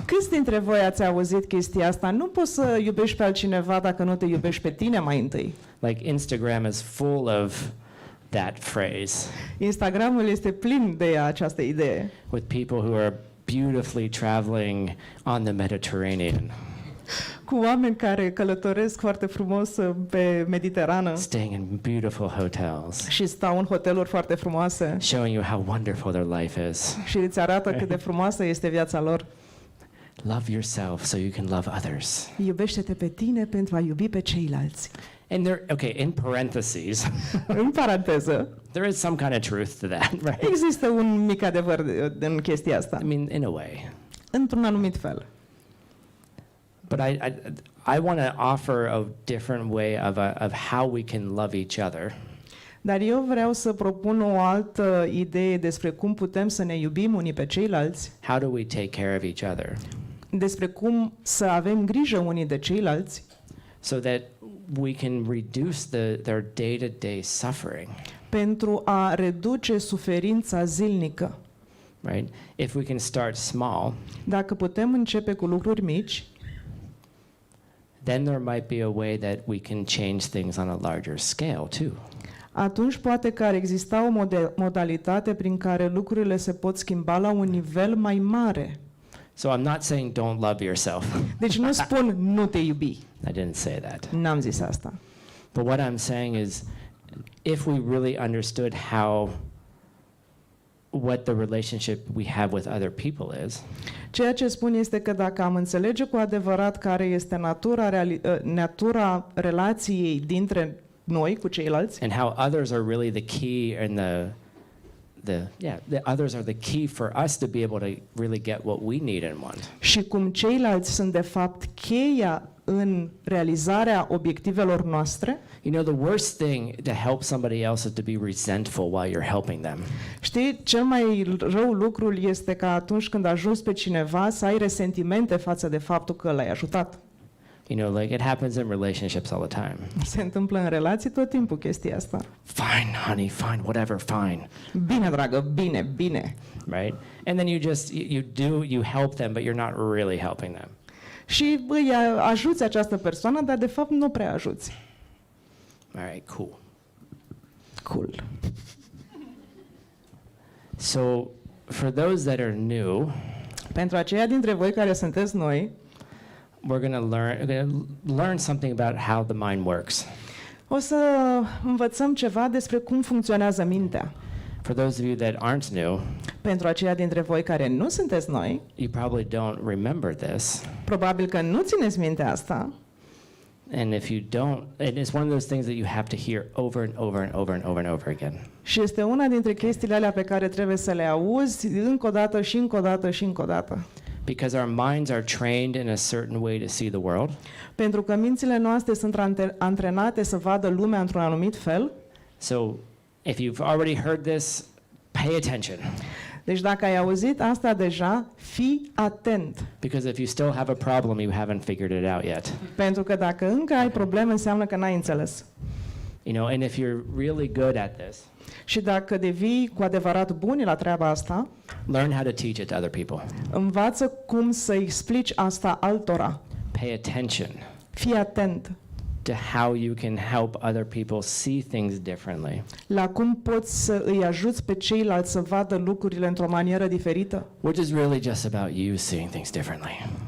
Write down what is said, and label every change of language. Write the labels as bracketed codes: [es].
[ro] Câți dintre voi ați auzit chestia asta? Nu poți să iubești pe altcineva dacă nu te iubești pe tine mai întâi. [en] Like Instagram is full of that phrase. [ro] Instagramul este plin de această idee. [en] With people who are beautifully traveling on the Mediterranean. [ro] Cu oameni care călătoresc foarte frumos pe Mediterană [en] Staying in beautiful hotels. [ro] și stau în hoteluri foarte frumoase [en] Showing you how wonderful their life is. [ro] și îți arată cât de frumoasă este viața lor. [en] Love yourself so you can love others. [ro] Iubește-te pe tine pentru a iubi pe ceilalți. [en] And in parentheses, [ro] În paranteză, [en] there is some kind of truth to that, right? [ro] există un mic adevăr în chestia asta, [en] I mean, in a way. [ro] într-un anumit fel. [en] But I want to offer a different way of how we can love each other. [ro] Dar eu vreau să propun o altă idee despre cum putem să ne iubim unii pe ceilalți, [en] How do we take care of each other [ro] despre cum să avem grijă unii de ceilalți, [en] so that we can reduce their day-to-day suffering, [ro] pentru a reduce suferința zilnică. [en] right? If we can start small, [ro] Dacă putem începe cu lucruri mici, [en] then there might be a way that we can change things on a larger scale too. [ro] atunci poate că ar exista o modalitate prin care lucrurile se pot schimba la un nivel mai mare. [en] So I'm not saying don't love yourself. [ro] Deci nu spun nu te iubi. [en] I didn't say that. [ro] N-am zis asta. [en] But what I'm saying is, if we really understood what the relationship we have with other people is, [ro] Ceea ce spun este că dacă am înțelege cu adevărat care este natura relației dintre noi cu ceilalți [en] and how others are really the key and the others are the key for us to be able to really get what we need and want. [ro] și cum ceilalți sunt de fapt cheia în realizarea obiectivelor noastre, [en] You know, the worst thing to help somebody else is to be resentful while you're helping them. [ro] știi, cel mai rău lucru este că atunci când ajungi pe cineva să ai resentimente față de faptul că l-ai ajutat. [en] You know, like it happens in relationships all the time. [ro] Se întâmplă în relații tot timpul chestia asta. [en] Fine, honey, fine, whatever, fine. [ro] Bine, dragă, bine, bine. [en] Right? And then you help them, but you're not really helping them. [ro] Și îi ajuți această persoană, dar de fapt nu prea ajuți. [en] All right, cool. Cool. So, for those that are new, [ro] Pentru aceia dintre voi care sunteți noi, [en] we're going to learn something about how the mind works. [ro] o să învățăm ceva despre cum funcționează mintea. [en] For those of you that aren't new, [ro] Pentru aceia dintre voi care nu sunteți noi, [en] you probably don't remember this. [ro] probabil că nu țineți minte asta. [en] And if you don't, it is one of those things that you have to hear over and over and over and over and over again. [ro] Și este una dintre chestiile alea pe care trebuie să le auzi încă o dată și încă o dată și încă o dată. [en] Because our minds are trained in a certain way to see the world. [ro] Pentru că mințile noastre sunt antrenate să vadă lumea într-un anumit fel. [en] So, if you've already heard this, pay attention. [ro] Deci dacă ai auzit asta deja, fii atent. [en] Because if you still have a problem, you haven't figured it out yet. [ro] Pentru că dacă încă ai probleme, înseamnă că n-ai înțeles. [en] You know, and if you're really good at this, [ro] Și dacă devii cu adevărat buni la treaba asta, [en] learn how to teach it to other people. [ro] învață cum să explici asta altora. [en] Pay attention [ro] Fii atent [en] to how you can help other people see things differently. [ro] la cum poți să îi ajuți pe ceilalți să vadă lucrurile într-o manieră diferită. [en] Which is really just about you seeing things differently.